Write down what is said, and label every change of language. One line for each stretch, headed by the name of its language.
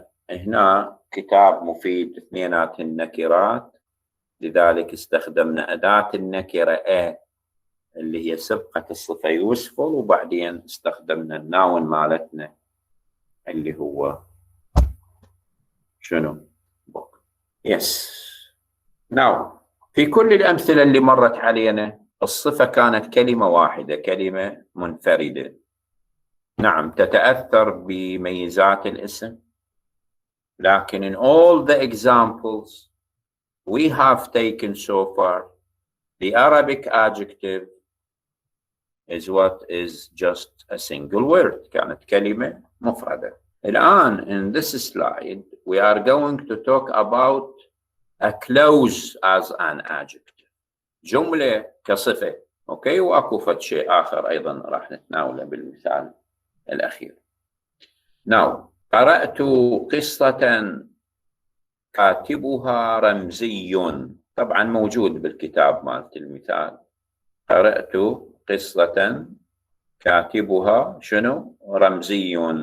Arabic: وهنا كتاب مفيد، اثنينات النكرات، لذلك استخدمنا أداة النكرة a اللي هي سبقة الصفة useful، وبعدين استخدمنا الناون مالتنا اللي هو شنو؟ book.
English: Yes.
Arabic: Now في كل الأمثلة اللي مرت علينا الصفة كانت كلمة واحدة، كلمة منفردة. نعم تتأثر بميزات الاسم، لكن
English: in all the examples we have taken so far, the Arabic adjective is what is just a single word،
Arabic: كانت كلمة مفردة.
English: الآن in this slide we are going to talk about a clause as an adjective،
Arabic: جملة كصفة. أوكي، وأكو فد شيء آخر أيضا راح نتناوله بالمثال الأخير. Now قرأت قصة كاتبها رمزي، طبعا موجود بالكتاب مالت المثال. قرأت قصة كاتبها شنو؟ رمزي.